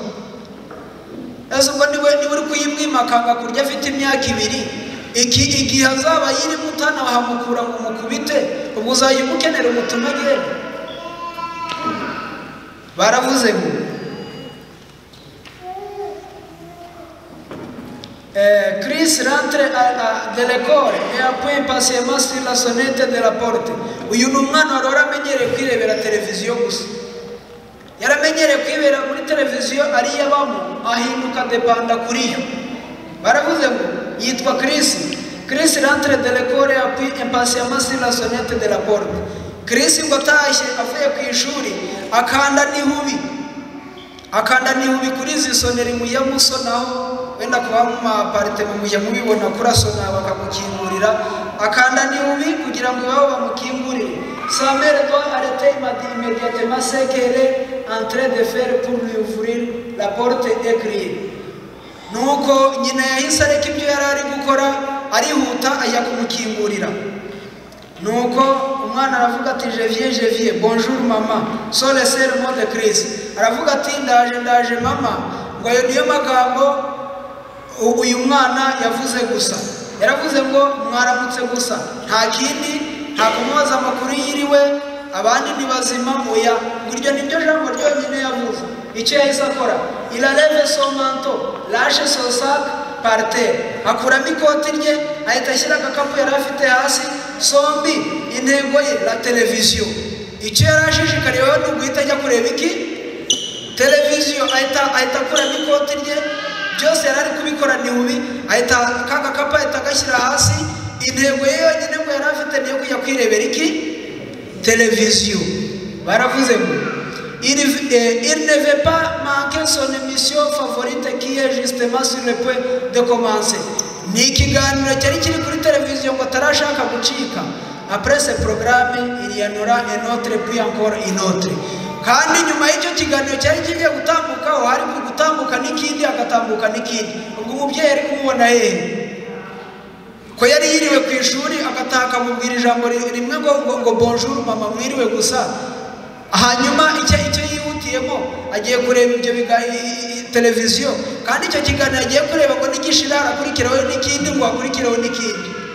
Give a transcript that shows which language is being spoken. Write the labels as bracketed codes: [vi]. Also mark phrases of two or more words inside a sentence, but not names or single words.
[rw] Ese ubwo niwe uri kuyimwima akanga kurya afite imyaka 2, igihe azaba yiri mutana bahamukura ngo mukubite, ubwo uzayimukenera umutima agenda. Baravuze ngo [fr] Chris rentre de l'école et appuie patiemment sur la sonnette de la porte. [rw] Uyu ni umwana wari waramenyereye kwirebera televiziyo gusa, yaramenyereye kwibera muri televiziyo ariyo abamo, ahinduka depanda kuri yo. Baravuze ngo yitwa [fr] Chris rentre de l'école et appuie impatiemment sur la sonnette de la porte. [rw] Chris ngo atashye avuye ku ishuri akanda nihubi kuri izi soneri mujya musonaho, wenda kuba mu apartment mujya mubibona kurasona bakamukingurira, akanda nihubi kugira ngo babo bamukingurire. [fr] Sa mère doit arrêter immédiatement ce qu'elle est en train de faire pour lui ouvrir la porte et crier. [rw] Nuko nyina yahise areka ibyo yari ari gukora, arihuta ajya kumukingurira. Nuko umwana aravuga ati [fr] je viens, bonjour maman, so le seul mot de Chris. [rw] Aravuga ati ndaje mama. Ngo ayo niyo magambo uyu mwana yavuze gusa. Yaravuze ngo mwaramutse gusa, nta kindi, nta kumubaza amakuru yiriwe, abandi ni bazima oya. Ngiryo nibyo jambo ryonyine yavuze. Icyo yahise akora, [fr] il enlève son manteau, lâche son sac par terre, [rw] akuramo ikoti rye, ahita ashyira agakapu yari afite hasi. Sombi intego ye la televiziyo. Icyo yari ashishikariyeho ni uguhita ajya kureba iki? Televiziyo. Ahita akuramo ikoti rye, byose yari ari kubikora nihubi, ahita kagakapu ahita agashyira hasi. Intego ye yonyine ngo yari afite niyo kujya kwirebera iki? Televiziyo. Baravuze ngo [fr] il ne veut pas manquer son émission favorite qui est justement sur le point de commencer. [rw] Ni ikiganiro cyari kiri kuri televiziyo ngo atarashaka gucika. [fr] Après ce programme il y en aura un autre puis encore une autre. [rw] Kandi nyuma y'icyo kiganiro cyari kigiye gutambuka, hari gutambuka n'ikindi, agatambuka n'ikindi. Ubwo umubyeyi ari kumubona ko yari yiriwe ku ishuri, agataka mubwira ijambo rimwe ngo [fr] bonjour mama, [rw] mwiriwe gusa. Hanyuma icyo yihutiyemo agiye kureba ibyo televiziyo, kandi icyo kiganiro agiye kureba ngo n'igishirara akurikiraho n'ikindi, ngo akurikiraho n'ikindi.